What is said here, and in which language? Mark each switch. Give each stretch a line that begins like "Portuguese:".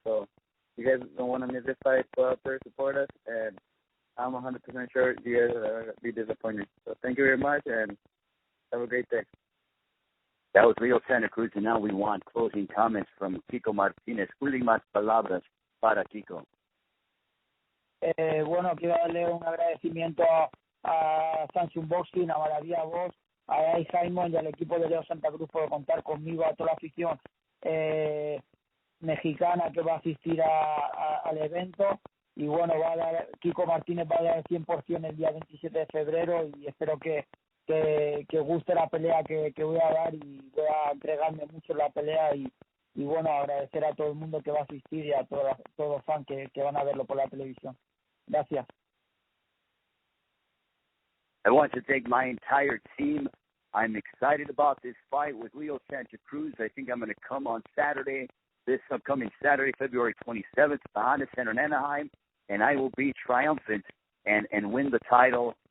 English: So you guys don't want to miss this fight. Go out there, support us, and I'm 100% sure you guys are going to be disappointed. So thank you very much, and have a great day. That was Leo Santa Cruz, and now we want closing comments from Kiko Martinez.
Spanish: Últimas palabras para Kiko. Bueno, quiero darle un agradecimiento a Samsung Boxing, a Maravilla Box, a Guy Simon y al equipo de Leo Santa Cruz por contar conmigo, a toda la afición mexicana que va a asistir al evento. Y bueno, Kiko Martínez va a dar el 100% el día 27 de febrero y espero que guste la pelea que voy a dar, y voy a entregarme mucho en la pelea y bueno, agradecer a todo el mundo que va a asistir y a todos los fans que van a verlo por la televisión. Gracias.
English: I want to thank my entire team. I'm excited about this fight with Leo Santa Cruz. I think I'm going to come on Saturday, this upcoming Saturday, February 27th, at the Honda Center in Anaheim, and I will be triumphant and win the title.